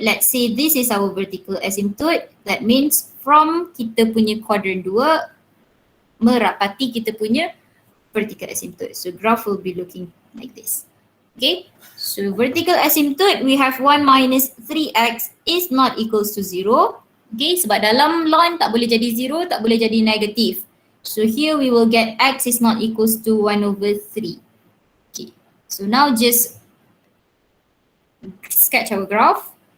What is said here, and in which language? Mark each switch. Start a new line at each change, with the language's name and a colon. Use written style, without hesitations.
English: Let's say this is our vertical asymptote. That means from
Malay: kita punya quadrant 2 merapati kita punya vertical asymptote.
English: So graph will be looking like this. Okay, so vertical asymptote we have 1 minus 3x is not equals to 0.
Malay: Okay, sebab dalam ln tak boleh jadi 0, tak boleh jadi negative.
English: So here we will get x is not equals to 1 over 3. Okay, so now just sketch our graph.